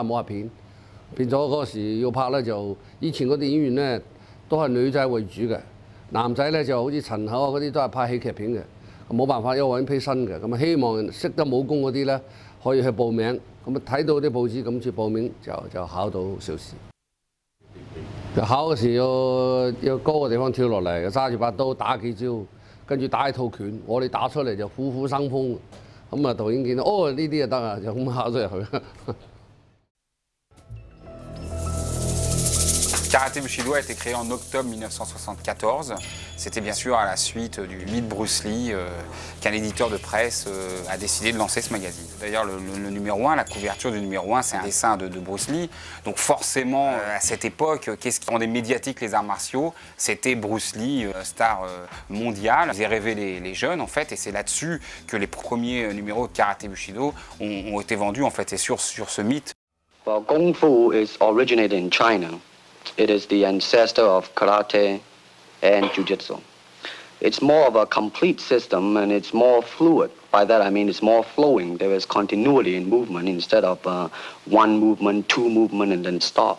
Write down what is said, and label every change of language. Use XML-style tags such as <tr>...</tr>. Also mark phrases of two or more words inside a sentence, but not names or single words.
<yue>武俠片，變咗嗰時要拍咧就以前嗰啲演員咧都係女仔為主嘅，男仔咧就好似陳厚啊嗰啲都係拍喜劇片嘅，冇辦法要揾批新嘅，咁啊希望識得武功嗰啲咧可以去報名，咁啊睇到啲報紙咁住報名就考到邵氏。考嘅時要高嘅地方跳落嚟，揸住把刀打幾招。跟住打一套拳，我哋打出嚟就虎虎生風，咁啊導演見到哦呢啲就得啊，就咁考咗入去。</yue> <fr>Karaté Bushido a été créé en octobre 1974. C'était bien sûr à la suite du mythe Bruce Lee qu'un éditeur de presse a décidé de lancer ce magazine. D'ailleurs, le numéro 1, la couverture du numéro 1, c'est un dessin de Bruce Lee. Donc forcément, à cette époque, qu'est-ce qui rendait médiatique les arts martiaux? C'était Bruce Lee, star mondiale. Ils avaient rêvé les jeunes, en fait, et c'est là-dessus que les premiers numéros de Karaté Bushido ont été vendus, en fait, et sur ce mythe.</fr> <en>Well, Kung Fu is originated in China. It is the ancestor of karate and jiu-jitsu. It's more of a complete system and it's more fluid. By that I mean it's more flowing. There is continuity in movement instead of one movement, two movement and then stop.</en>